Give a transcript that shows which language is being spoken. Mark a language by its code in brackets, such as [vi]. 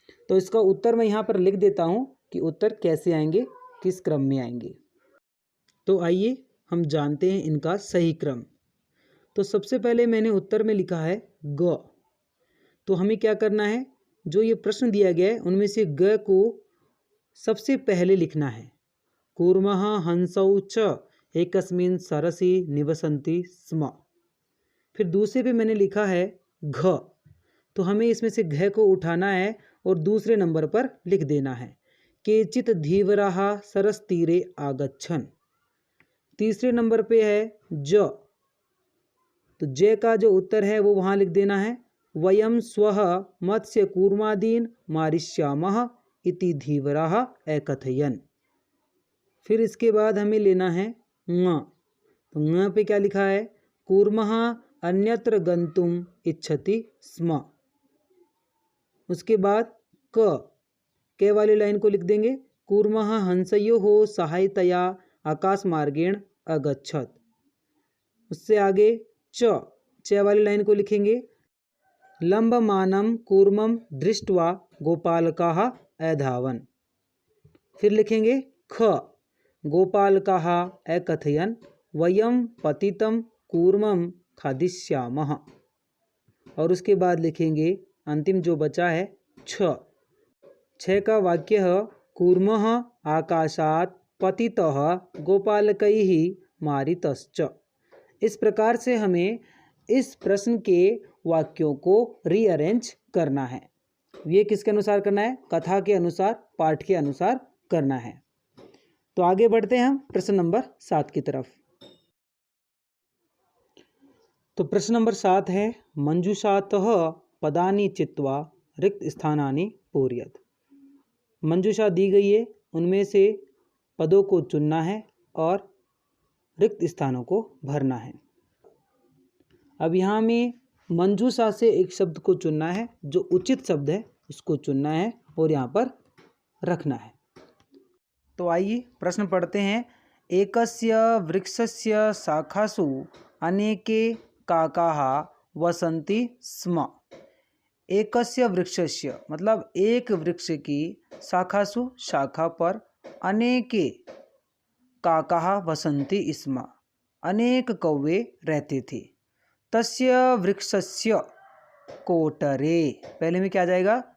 [hi] तो इसका उत्तर मैं यहाँ पर लिख देता हूँ कि उत्तर कैसे आएंगे, किस क्रम में आएंगे। तो आइए हम जानते हैं इनका सही क्रम। तो सबसे पहले मैंने उत्तर में लिखा है ग। तो हमें क्या करना है, जो ये प्रश्न दिया गया है उनमें से ग को सबसे पहले लिखना है। [sa] कूर्मः हंसौ च एकस्मिन् सरसि निवसन्ति स्म। [hi] फिर दूसरे पे मैंने लिखा है घ, तो हमें इसमें से घ को उठाना है और दूसरे नंबर पर लिख देना है [sa] केचित् धीवराः सरसतीरे आगच्छन्। [hi] तीसरे नंबर पे है ज, तो ज का जो उत्तर है वो वहाँ लिख देना है [sa] वयं स्वः मत्स्यकूर्मादीन् मारिष्यामः इति धीवराः अकथयन्। [hi] फिर इसके बाद हमें लेना है ङ। तो ङ पे क्या लिखा है? [sa] कूर्मः अन्यत्र गन्तुम् इच्छति स्म। [hi] उसके बाद के वाली लाइन को लिख देंगे। [sa] कूर्मः हंसयोः सहायतया आकाशमार्गेण अगच्छत्। [hi] उससे आगे च वाली लाइन को लिखेंगे। [sa] लम्बमानं कूर्मं दृष्ट्वा गोपालकाः अधावन्। [hi] फिर लिखेंगे ख। [sa] गोपालकाः अकथयन् वयं पतितं कूर्मं खादिष्यामः। [hi] और उसके बाद लिखेंगे अंतिम जो बचा है छ का वाक्य है [sa] कूर्मः आकाशात् पतितः गोपालकैः मारितश्च। [hi] इस प्रकार से हमें इस प्रश्न के वाक्यों को रीअरेंज करना है। ये किसके अनुसार करना है? कथा के अनुसार, पाठ के अनुसार करना है। तो आगे बढ़ते हैं हम प्रश्न नंबर 7 की तरफ। तो प्रश्न नंबर 7 है [sa] मंजूषातः पदानि चित्वा रिक्त स्थानानि पूरयत। [hi] मंजूषा दी गई है, उनमें से पदों को चुनना है और रिक्त स्थानों को भरना है। अब यहाँ में मंजूषा से एक शब्द को चुनना है, जो उचित शब्द है उसको चुनना है और यहाँ पर रखना है। तो आइए प्रश्न पढ़ते हैं। [sa] एकस्य वृक्षस्य शाखासु अनेके काकाः वसन्ति स्म। एकस्य वृक्षस्य [hi] मतलब एक वृक्ष की शाखासु शाखा पर [sa] अनेके काकाः वसन्ति स्म, [hi] अनेक कौवे रहते थे। [sa] तस्य वृक्षस्य कोटरे, [hi] पहले में क्या आ जाएगा?